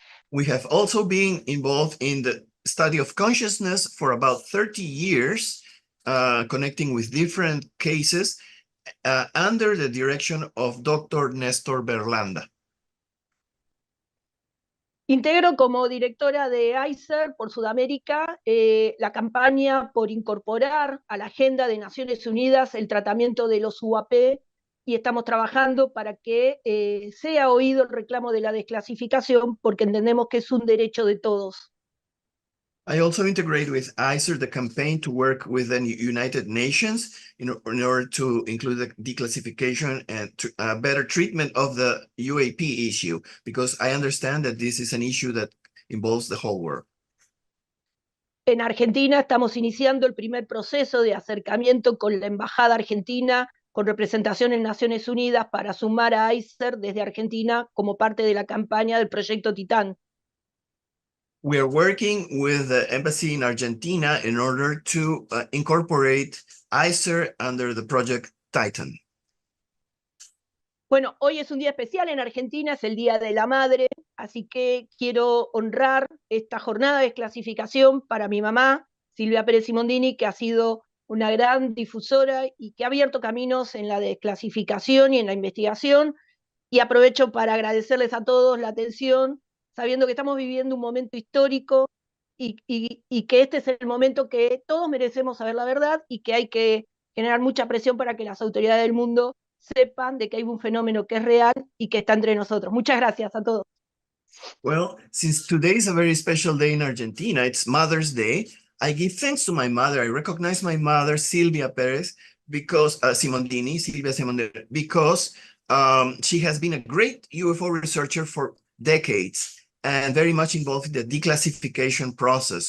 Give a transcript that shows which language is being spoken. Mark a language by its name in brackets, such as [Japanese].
[English] We have also been involved in the study of consciousness for about 30 years, connecting with different cases under the direction of Dr. Néstor Berlanda. [Spanish] Integro como directora de ICER por Sudamérica la campaña por incorporar a la agenda de Naciones Unidas el tratamiento de los UAP y estamos trabajando para que sea oído el reclamo de la desclasificación porque entendemos que es un derecho de todos. [English] I also integrate with ICER the campaign to work with the United Nations in order to include the declassification and better treatment of the UAP issue, because I understand that this is an issue that involves the whole world. [Spanish] En Argentina estamos iniciando el primer proceso de acercamiento con la Embajada Argentina, con representación en Naciones Unidas, para sumar a ICER desde Argentina como parte de la campaña del proyecto Titán. [English] We are working with the embassy in Argentina in order to incorporate ICER under the project Titan. [Spanish] Bueno, hoy es un día especial en Argentina, es el Día de la Madre, así que quiero honrar esta jornada de desclasificación para mi mamá, Silvia Pérez Simondini, que ha sido una gran difusora y que ha abierto caminos en la desclasificación y en la investigación. Y aprovecho para agradecerles a todos la atención, sabiendo que estamos viviendo un momento histórico y que este es el momento que todos merecemos saber la verdad y que hay que generar mucha presión para que las autoridades del mundo sepan de que hay un fenómeno que es real y que está entre nosotros. Muchas gracias a todos. [English] Well, since today is a very special day in Argentina, it's Mother's Day, I give thanks to my mother. I recognize my mother, Silvia Perez, because Silvia Simondini, because she has been a great UFO researcher for decades and very much involved in the declassification process.